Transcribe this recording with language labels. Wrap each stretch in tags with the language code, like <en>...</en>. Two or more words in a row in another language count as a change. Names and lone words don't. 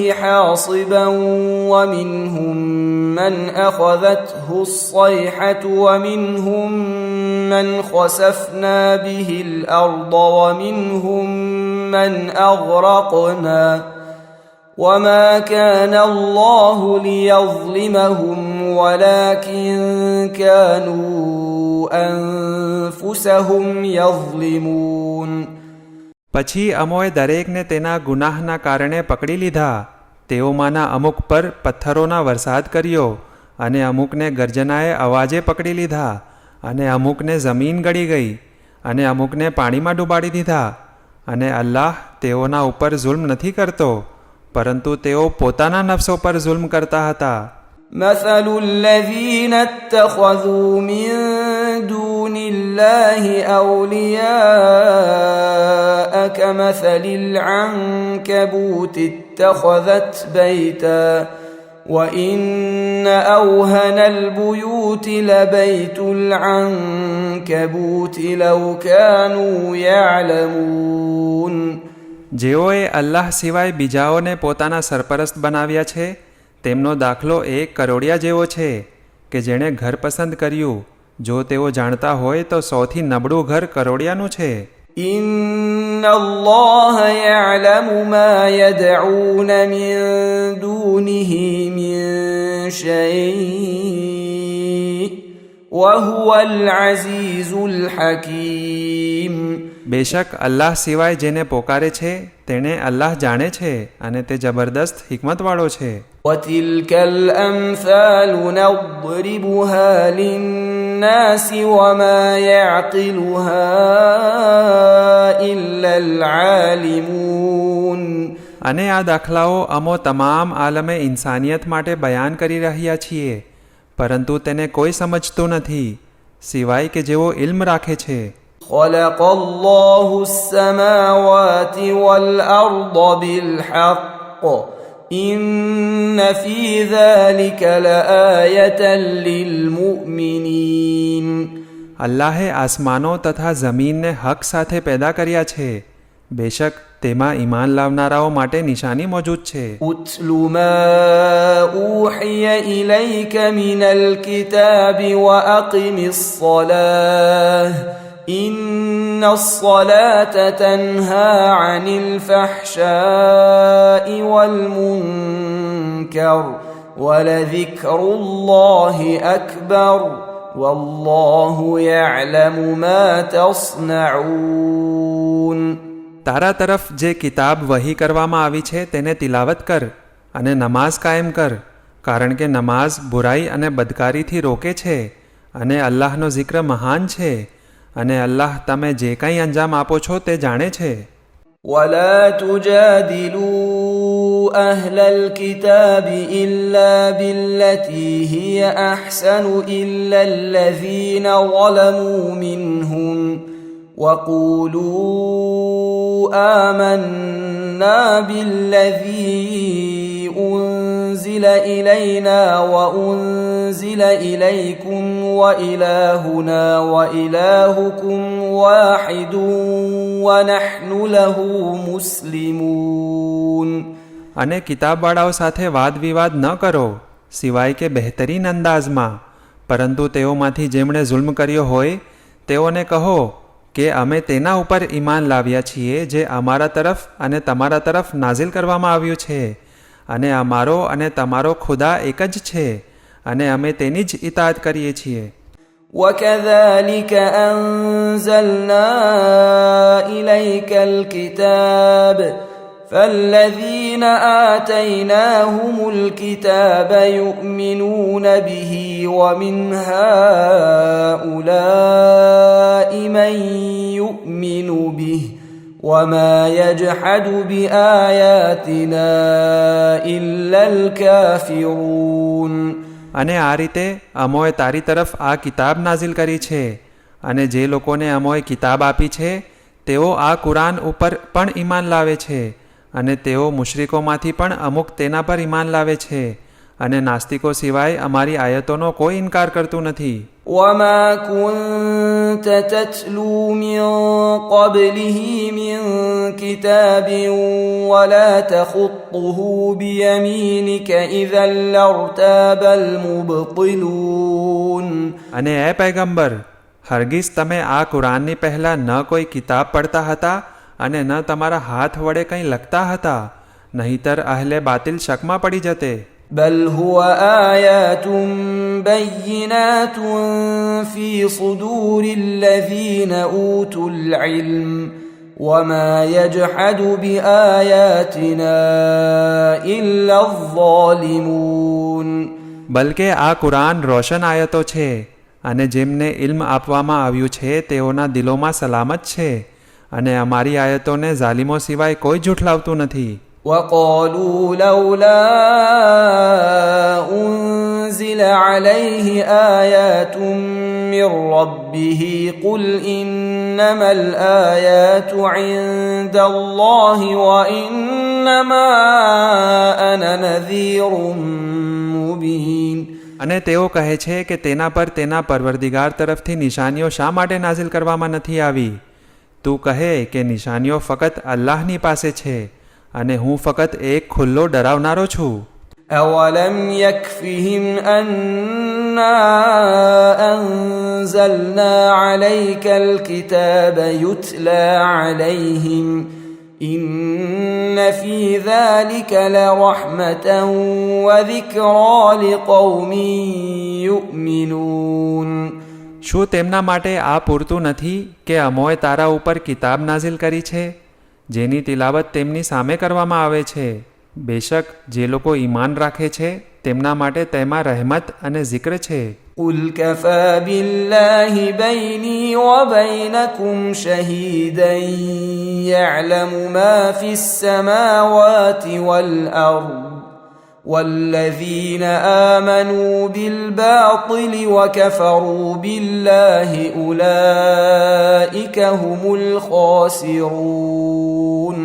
<ar>حاصبا ومنهم من أخذته الصيحة ومنهم من خسفنا به الأرض ومنهم من أغرقنا وما كان الله ليظلمهم ولكن كانوا أنفسهم يظلمون.</ar> <gu>પછી અમોએ દરેકને તેના ગુનાહના કારણે પકડી લીધા. તેઓમાંના અમુક પર પથ્થરોના વરસાદ કર્યો, અને અમુકને ગર્જનાએ અવાજે પકડી લીધા, અને અમુકને જમીન ગળી ગઈ, અને અમુકને પાણીમાં ડૂબાડી દીધા. અને અલ્લાહ તેઓના ઉપર જુલ્મ નથી કરતો, પરંતુ તેઓ પોતાના નફસો પર જુલ્મ કરતા હતા.</gu> <ar>مثل الذين اتخذوا من دون الله أولياء كمثل العنكبوت اتخذت بيتا وإن أوهن البيوت لبيت العنكبوت لو كانوا يعلمون.</ar> <gu>જેઓએ અલ્લાહ સિવાય બીજાઓને પોતાના સરપરસ્ત બનાવ્યા છે, તેમનો દાખલો એક કરોડિયા જેવો છે કે જેણે ઘર પસંદ કર્યું. જો તેઓ જાણતા હોય તો સૌથી નબળું ઘર કરોડિયાનું છે.</gu> <ar>إن الله يعلم ما يدعون من دونه من شيء وهو العزيز الحكيم.</ar> <gu>બેશક અલ્લાહ સિવાય જેને પોકારે છે તેણે અલ્લાહ જાણે છે, અને તે જબરદસ્ત હિકમતવાળો છે.</gu> <ar>وتلك الأمثال نضربها للناس وما يعقلها إلا العالمون.</ar> <gu>અને આ દાખલાઓ અમો તમામ આલમે ઇન્સાનિયત માટે બયાન કરી રહ્યા છીએ, પરંતુ તેને કોઈ સમજતું નથી સિવાય કે જેઓ ઇલ્મ રાખે છે.</gu> <ar>خلق الله السماوات والأرض بالحق إن في ذلك لآية للمؤمنين.</ar> <gu>અલ્લાહે આસમાનો તથા જમીનને હક સાથે પેદા કર્યા છે. બેશક તેમાં ઈમાન લાવનારાઓ માટે નિશાની મોજૂદ છે.</gu> <ar>أتل ما أوحي إليك من الكتاب وأقم الصلاة إن الصلاة تنهى عن الفحشاء والمنكر ولذكر الله أكبر والله يعلم ما تصنعون.</ar> <gu>તારા તરફ જે કિતાબ વહી કરવામાં આવી છે તેને તિલાવત કર અને નમાઝ કાયમ કર, કારણ કે નમાઝ બુરાઈ અને બદકારીથી રોકે છે, અને અલ્લાહનો જિક્ર મહાન છે, અને અલ્લાહ તમે જે કંઈ અંજામ આપો છો તે જાણે છે.</gu> <ar>ولا تجادلوا أهل الكتاب إلا بالتي هي أحسن إلا الذين ظلموا منهم وقولوا آمنا بالذي أنزل إلينا وأنزل إليكم وإلهنا وإلهكم واحد ونحن له مسلمون.</ar> <gu>અને કિતાબવાળાઓ સાથે વાદ વિવાદ ન કરો સિવાય કે બહેતરીન અંદાજમાં, પરંતુ તેઓમાંથી જેમણે જુલ્મ કર્યો હોય તેઓને કહો કે અમે તેના ઉપર ઈમાન લાવ્યા છીએ જે અમારા તરફ અને તમારા તરફ નાઝિલ કરવામાં આવ્યું છે, અને અમારો અને તમારો ખુદા એક જ છે, અને અમે તેની જ ઇતાઅત કરીએ છીએ.</gu> <ar>وكذلك أنزلنا إليك الكتاب فالذين آتيناهم الكتاب يؤمنون به ومن هؤلاء من يؤمن به وما يجحد بآياتنا إلا الكافرون.</ar> <gu>અને આ રીતે અમોએ તારી તરફ આ કિતાબ નાઝિલ કરી છે, અને જે લોકોને અમોએ કિતાબ આપી છે તેઓ આ કુરાન ઉપર પણ ઈમાન લાવે છે, અને તેઓ મુશરિકોમાંથી પણ અમુક તેના પર ઈમાન લાવે છે, અને નાસ્તિકો સિવાય અમારી આયતોનો કોઈ ઇનકાર કરતું નથી.</gu> <ar>وما كنت تتلو من قبله من كتاب ولا تخطه بيمينك إذا لارتاب المبطلون.</ar> <gu>અને એ પૈગંબર, હરગીઝ તમે આ કુરાનની પહેલા ન કોઈ કિતાબ પડતા હતા અને ન તમારા હાથ વડે કંઈ લખતા હતા, નહીતર અહલે બાતિલ શકમાં પડી જતે.</gu> <ar>بل هو آيات بينات في صدور الذين أوتوا العلم وما يجحد بآياتنا إلا الظالمون.</ar> <gu>બલકે આ કુરાન રોશન આયતો છે અને જેમને ઇલ્મ આપવામાં આવ્યું છે તેઓના દિલોમાં સલામત છે અને અમારી આયતોને ઝાલિમો સિવાય કોઈ ઝૂઠલાવતું નથી.</gu> <ar>وقالوا لولا أنزل عليه آيات من ربه قل إنما الآيات عند الله وإنما أنا نذير مبين.</ar> <gu>અને તેઓ કહે છે કે તેના પર તેના પરવરદિગાર તરફથી નિશાનીઓ શા માટે નાઝિલ કરવામાં નથી આવી? તું કહે કે નિશાનીઓ ફક્ત અલ્લાહની પાસે છે અને હું ફક્ત એક ખુલ્લો ડરાવનારો છું.</gu> <ar>أولم يكفهم أنا أنزلنا عليك الكتاب يتلى عليهم إن في ذلك لرحمة وذكرى لقوم يؤمنون.</ar> <gu>શું તેમના માટે આ પૂરતું નથી કે અમોએ તારા ઉપર કિતાબ નાઝિલ કરી છે જેની તિલાવત તેમની સામે કરવામાં આવે છે? બેશક જે લોકો ઈમાન રાખે છે તેમના માટે તેમાં રહેમત અને zikr છે.</gu> <ar>قل كفى بالله بيني وبينكم شهيدا يعلم ما في السماوات والأرض والذين آمنوا بالباطل وكفروا بالله أولئك هم الخاسرون.</ar>